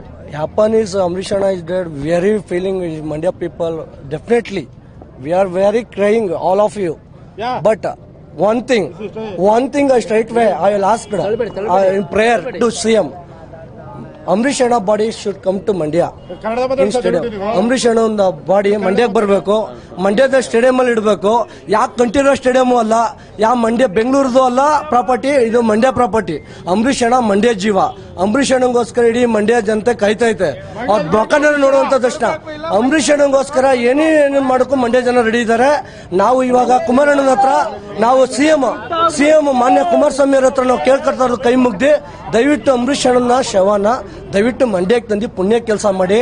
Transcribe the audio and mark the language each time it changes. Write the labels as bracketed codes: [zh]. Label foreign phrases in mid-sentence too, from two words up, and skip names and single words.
[en] Happen is Amrish Anna is dead. Very feeling with Mandya people. Definitely, we are very crying, all of you. Yeah. But one thing straight away I will ask in prayer to CM. Amrish Anna body should come to Mandya in stadium. [kn] ಅಮ್ರೀಶ್ ಅಣ್ಣ ಬಾಡಿ ಮಂಡ್ಯ ಬರ್ಬೇಕು. ಮಂಡ್ಯ ಸ್ಟೇಡಿಯಂ ಅಲ್ಲಿ ಇಡ್ಬೇಕು. Ya ಕಂಠೀರವ ಸ್ಟೇಡಿಯಂ ಅಲ್ಲ, ಯಾ ಮಂಡ್ಯ ಬೆಂಗಳೂರುದು ಅಲ್ಲ ಪ್ರಾಪರ್ಟಿ, ಇದು ಮಂಡ್ಯ ಪ್ರಾಪರ್ಟಿ. ಅಂಬರೀಷ್ ಅಣ್ಣ ಮಂಡ್ಯ ಜೀವ. ಅಂಬರೀಷ್ ಅಣ್ಣಗೋಸ್ಕರ ಇಡೀ ಮಂಡ್ಯ ಜನತೆ ಕಾಯ್ತೈತೆ. ಅವ್ರ ಮೊಕನ ನೋಡುವಂತ ತಕ್ಷಣ ಅಂಬರೀಷ್ ಅಣ್ಣಗೋಸ್ಕರ ಏನೇನು ಮಾಡೋಕ್ಕೂ ಮಂಡ್ಯ ಜನ ರೆಡಿ ಇದ್ದಾರೆ. ನಾವು ಇವಾಗ ಕುಮಾರಣ್ಣನ ಹತ್ರ ನಾವು ಸಿಎಂ ಮಾನ್ಯ ಕುಮಾರಸ್ವಾಮಿ ಅವ್ರ ಹತ್ರ ನಾವು ಕೇಳ್ಕೊಳ್ತಾ ಇರೋದು ಕೈ ಮುಗ್ದಿ, ದಯವಿಟ್ಟು ಅಂಬರೀಷ್ ಅಣ್ಣನ ಶವನ ದಯವಿಟ್ಟು ಮಂಡ್ಯಕ್ಕೆ ತಂದು ಪುಣ್ಯ ಕೆಲಸ ಮಾಡಿ.